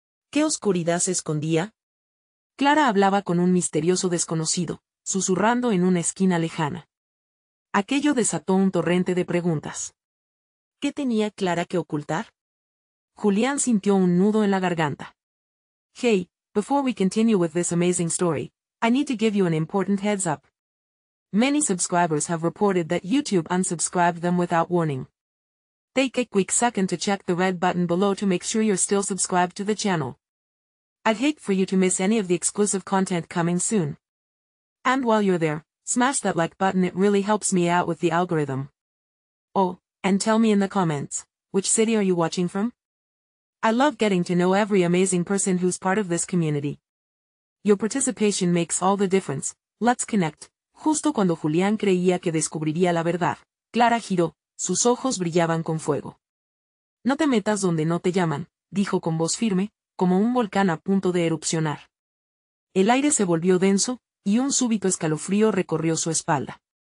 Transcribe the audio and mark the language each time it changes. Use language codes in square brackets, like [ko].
[es] ¿Qué oscuridad se escondía? Clara hablaba con un misterioso desconocido, susurrando en una esquina lejana. Aquello desató un torrente de preguntas. ¿Qué tenía Clara que ocultar? Julián sintió un nudo en la garganta. [en] Hey, before we continue with this amazing story, I need to give you an important heads up. Many subscribers have reported that YouTube unsubscribed them without warning. Take a quick second to check the red button below to make sure you're still subscribed to the channel. I'd hate for you to miss any of the exclusive content coming soon. And while you're there, smash that like button, it really helps me out with the algorithm. Oh, and tell me in the comments, which city are you watching from? I love getting to know every amazing person who's part of this community. Your participation makes all the difference. Let's connect. [es] Justo cuando Julián creía que descubriría la verdad, Clara giró, sus ojos brillaban con fuego. No te metas donde no te llaman, dijo con voz firme, como un volcán a punto de erupcionar. El aire se volvió denso, y un súbito escalofrío recorrió su espalda.